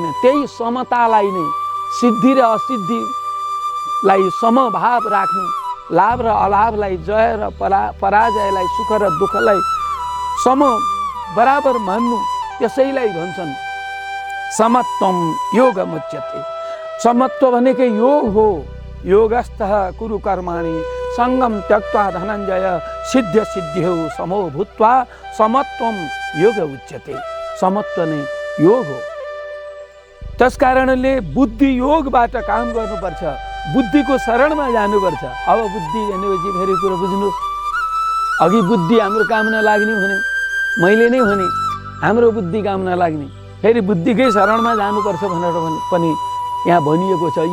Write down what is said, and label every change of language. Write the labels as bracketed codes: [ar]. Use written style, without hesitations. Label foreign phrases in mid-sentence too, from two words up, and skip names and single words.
[ne] त्यही समतालाई नै, सिद्धि र असिद्धिलाई समभाव राख्नु, लाभ र अलाभलाई, जय र पराजयलाई, सुख र दुःखलाई सम बराबर मान्नु, त्यसैलाई भन्छन् [sa] समत्वम योगमुच्यते। [ne] समत्व भनेको योग हो। [sa] योगस्थः कुरु कर्माणि सङ्गम त्यक्त्वा धनञ्जय सिद्ध सिद्धियो समो भूत्वा समत्वम योग उच्यते। [ne] समत्व नै योग हो। त्यसकारणले बुद्धि योगबाट काम गर्नुपर्छ। बुद्धिको शरणमा जानुपर्छ। अब बुद्धि भनेपछि फेरि कुरो बुझ्नुहोस्। अघि बुद्धि हाम्रो काम नलाग्ने भने, मैले नै भने हाम्रो बुद्धि काम नलाग्ने, फेरि बुद्धिकै शरणमा जानुपर्छ भनेर पनि यहाँ भनिएको छ।